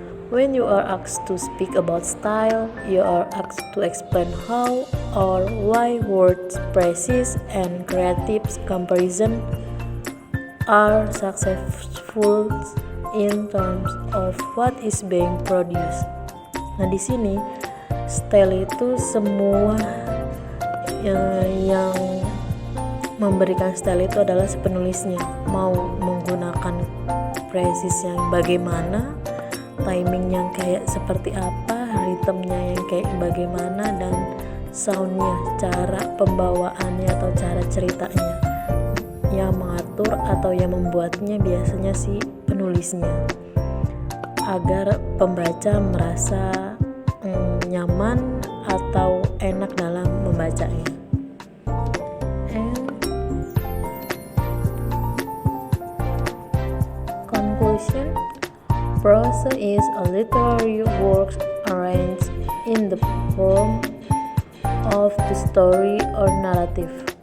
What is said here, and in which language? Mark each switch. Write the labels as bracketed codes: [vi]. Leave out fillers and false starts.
[en] When you are asked to speak about style, you are asked to explain how or why words, phrases, and creative comparison are successful in terms of what is being produced. [id] Nah, di sini style itu semua yang memberikan style itu adalah si penulisnya, mau menggunakan phrases yang bagaimana, timing yang kayak seperti apa, ritmenya yang kayak bagaimana, dan soundnya, cara pembawaannya atau cara ceritanya. Yang mengatur atau yang membuatnya biasanya si penulisnya, agar pembaca merasa nyaman atau enak dalam membacanya. [en] And conclusion, prose is a literary work arranged in the form of the story or narrative.